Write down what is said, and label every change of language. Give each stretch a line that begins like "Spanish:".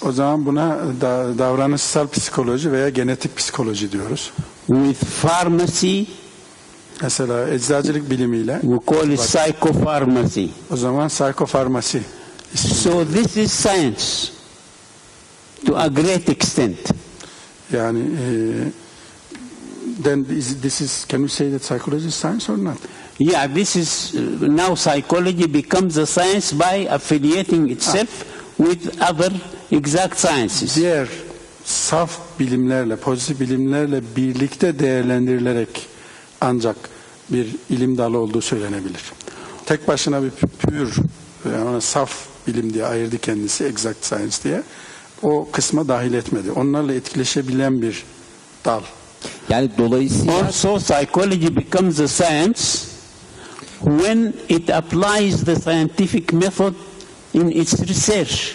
Turkish: o zaman buna davranışsal psikoloji veya genetik psikoloji diyoruz.
English: With pharmacy,
Turkish: mesela eczacılık bilimiyle
English: we call it psychopharmacy.
Turkish: o zaman psikofarmasi.
English: So this is science to a great extent. Yani then this is, can we say that psychology is science or not? Yeah, this is now psychology becomes a science by affiliating itself with other exact sciences.
Turkish: Diğer saf bilimlerle, pozitif bilimlerle birlikte değerlendirilerek ancak bir ilim dalı olduğu söylenebilir. Tek başına bir pür, yani ona saf bilim diye ayırdı kendisi,
English: exact science
Turkish: diye. O kısma dahil etmedi. Onlarla etkileşebilen bir dal. Yani dolayısıyla
English: Also, psychology becomes a science when it applies the scientific method in its research.